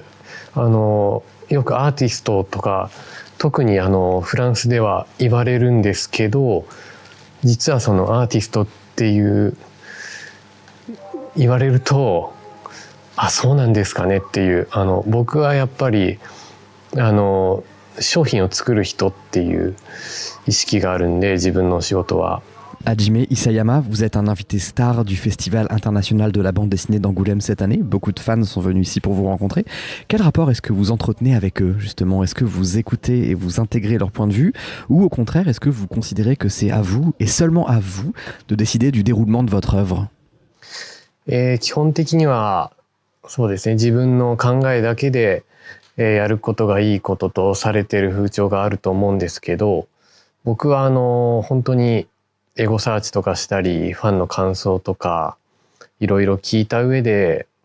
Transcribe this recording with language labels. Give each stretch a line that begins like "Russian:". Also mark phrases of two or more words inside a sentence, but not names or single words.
Japanese: よくアーティストとか特にフランスでは言われるんですけど、実はそのアーティストっていう言われると、そうなんですかねっていう、僕はやっぱり商品を作る人っていう意識があるんで、自分の仕事は。
French: Hajime Isayama, vous êtes un invité star du Festival international de la bande dessinée d'Angoulême cette année. Beaucoup de fans sont venus ici pour vous rencontrer. Quel rapport est-ce que vous entretenez avec eux, justement? Est-ce que vous écoutez et vous intégrez leur point de vue? Ou au contraire, est-ce que vous considérez que c'est à vous, et seulement à vous, de décider du déroulement de votre œuvre?
Japanese: 基本的にはそうですね、自分の考えだけで、やることがいいこととされている風潮があると思うんですけど、僕は本当にエゴサーチとかしたり、ファンの感想とかいろいろ聞いた上で、